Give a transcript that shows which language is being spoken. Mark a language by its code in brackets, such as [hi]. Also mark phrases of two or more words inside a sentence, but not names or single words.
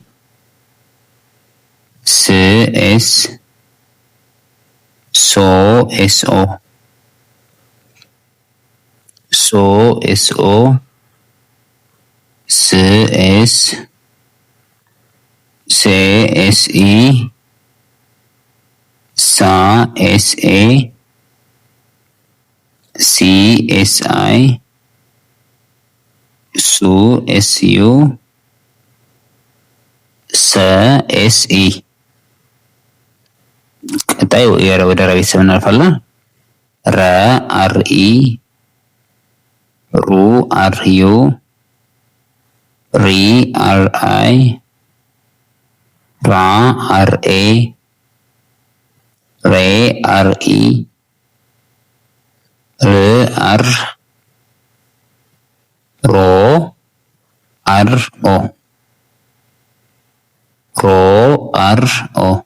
[am] ስ ኤስ ሶ ኤስ ኦ ሶ ኤስ ኦ ስ ኤስ ሴ ኤስ ኢ ሳ ኤስ ኤ ሲ ኤስ አይ ሱ ኤስ ዩ ሰ ኤስ ኢ። ቀጣይ ወደ ረ ቤተሰብ እናልፋለን። ረ አር ኢ ሩ አር ዩ ሪ አር አይ ራ አር ኤ ሬ አር ኢ ር አር ሮ አር ኦ ሮ አር ኦ